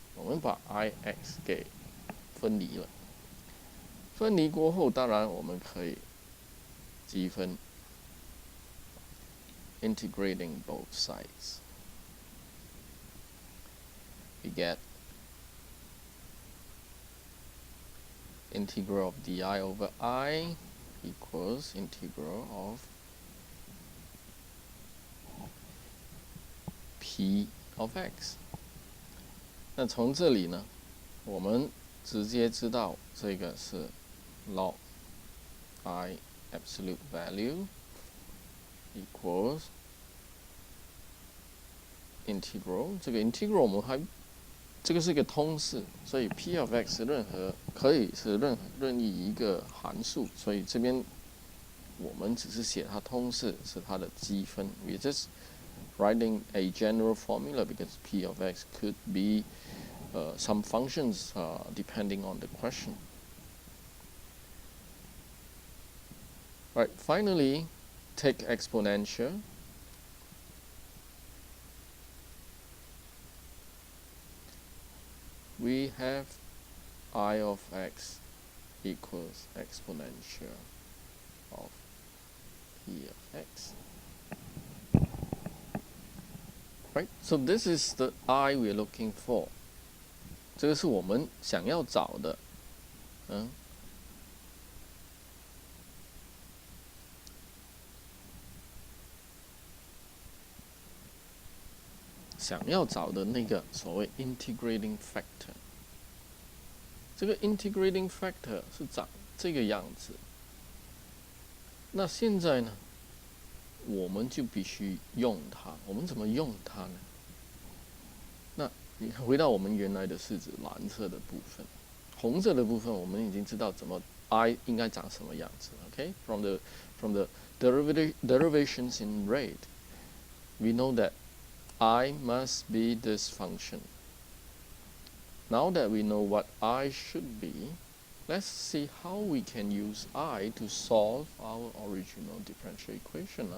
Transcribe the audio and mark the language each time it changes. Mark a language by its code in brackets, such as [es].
[zh] 我们把 I x 给分离了。分离过后，当然我们可以积分 [en] integrating both sides. We get integral of di over I equals integral of p of x。 [zh] 那从这里呢，我们直接知道这个是 [en] log I absolute value equals integral。 [zh] 这个 integral 我们还这个是一个通式，所以 p of x 可以是任意一个函数，所以这边我们只是写它通式是它的积分。 [en] We just writing a general formula because p of x could be some functions depending on the question. Right. Finally, take exponential. We have I of x equals exponential of p of x. Right, so this is the I we're looking for. [zh] 这个是我们想要找的，想要找的那个所谓 integrating factor。这个 integrating factor 是长这个样子。那现在呢，我们就必须用它。我们怎么用它呢？那你回到我们原来的式子，蓝色的部分，红色的部分我们已经知道怎么 I 应该长什么样子。 [en] Okay, from the derivations in red, we know that I must be this function. Now that we know what I should be, let's see how we can use I to solve our original differential equation.